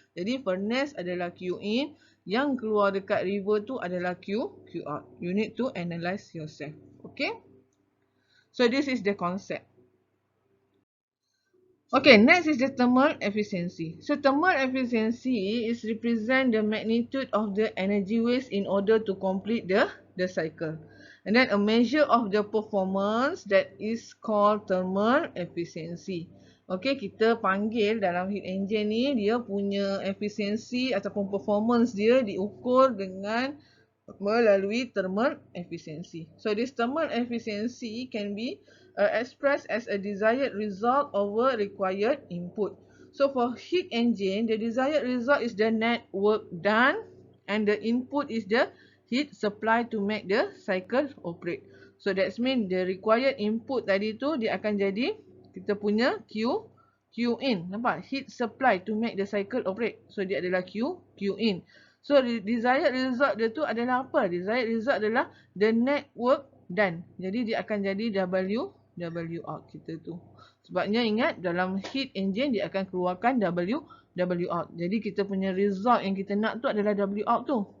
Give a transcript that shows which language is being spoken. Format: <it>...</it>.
<ms>Jadi furnace adalah Q in, yang keluar dekat river tu adalah Q out.</ms> <en>You need to analyze yourself. Okay, so this is the concept. Okay, next is the thermal efficiency. So thermal efficiency is represent the magnitude of the energy waste in order to complete the cycle. And then a measure of the performance that is called thermal efficiency.</en> <ms>Okay, kita panggil dalam heat engine ni dia punya efisiensi ataupun performance dia diukur dengan melalui thermal efficiency.</ms> <en>So this thermal efficiency can be expressed as a desired result over required input. So for heat engine, the desired result is the net work done, and the input is the heat supply to make the cycle operate. So that means the required input</en> <ms>tadi tu dia akan jadi kita punya Q in. Nampak?</ms> <en>Heat supply to make the cycle operate.</en> <ms>So dia adalah Q in. So desired result dia tu adalah apa? Desired result adalah</ms> <en>the net work done.</en> <ms>Jadi dia akan jadi W out kita tu. Sebabnya ingat dalam heat engine dia akan keluarkan W W out. Jadi kita punya result yang kita nak tu adalah W out tu.</ms>